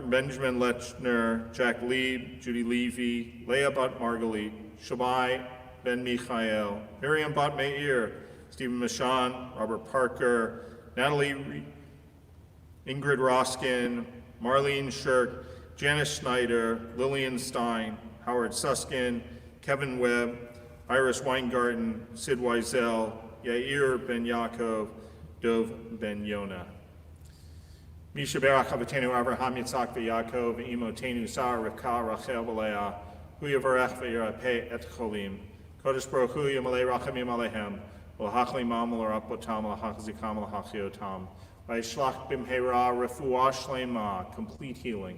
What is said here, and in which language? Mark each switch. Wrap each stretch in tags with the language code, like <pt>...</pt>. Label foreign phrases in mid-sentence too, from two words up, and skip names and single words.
<en>Benjamin Lechner, Jack Lieb, Judy Levy, Leah Bat Margalit, Shabai Ben Michael, Miriam Bat Meir, Stephen Michon, Robert Parker, Natalie Ingrid Roskin, Marlene Shirk, Janice Schneider, Lillian Stein, Howard Suskin, Kevin Webb, Iris Weingarten, Sid Wiesel, Yair Ben Yaakov, Dov Ben Yonah.</en> <he>מי שברך אבותינו אברהם יצחק ויעקב אמותינו שרה רבקה רחל ולאה הוא יברך וירפא את חולים הקדוש ברוך הוא ימלא רחמים עליהם ולהחלימם לרפאתם להחזיקם להחיותם וישלח במהרה רפואה שלמה,</he> <en>complete healing.</en>